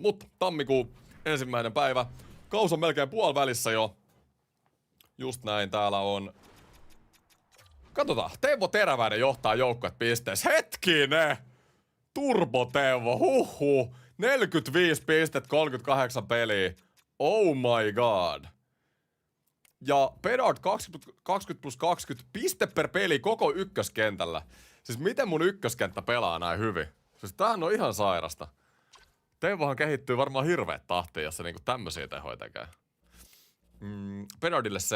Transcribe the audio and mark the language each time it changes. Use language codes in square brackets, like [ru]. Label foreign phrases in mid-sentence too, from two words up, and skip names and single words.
[fi] Mutta tammikuun 1. päivä. Kaus on melkein puolivälissä jo. Just näin, täällä on... Katsotaan, Teuvo Teräväinen johtaa joukkuet pisteessä. Hetkinen! Turbo Teuvo, huhhuh. 45 pistettä, 38 peliä. [en] Oh my god. [fi] Ja Bedard 20+20 piste per peli koko ykköskentällä. Siis miten mun ykköskenttä pelaa näin hyvin? Siis tämähän on ihan sairasta. Teuvohan kehittyy varmaan hirveet tahtiin, jos se niinku tämmösiä tehoja tekee. Bedardille C.